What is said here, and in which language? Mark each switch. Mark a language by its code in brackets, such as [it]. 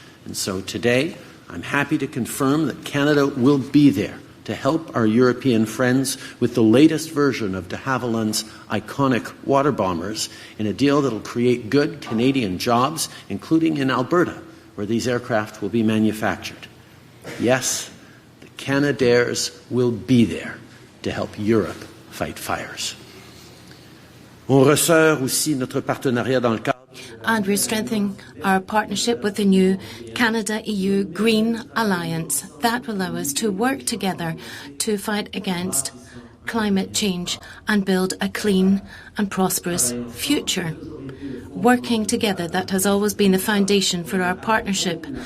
[en] And so today, I'm happy to confirm that Canada will be there to help our European friends with the latest version of de Havilland's iconic water bombers in a deal that will create good Canadian jobs, including in Alberta, where these aircraft will be manufactured. Yes, the Canadaires will be there to help Europe fight fires. [fr] On resserre aussi notre partenariat dans le cadre. [en] And we're strengthening our partnership with the new Canada-EU Green Alliance. That will allow us to work together to fight against climate change and build a clean and prosperous future. Working together, that has always been the foundation for our partnership.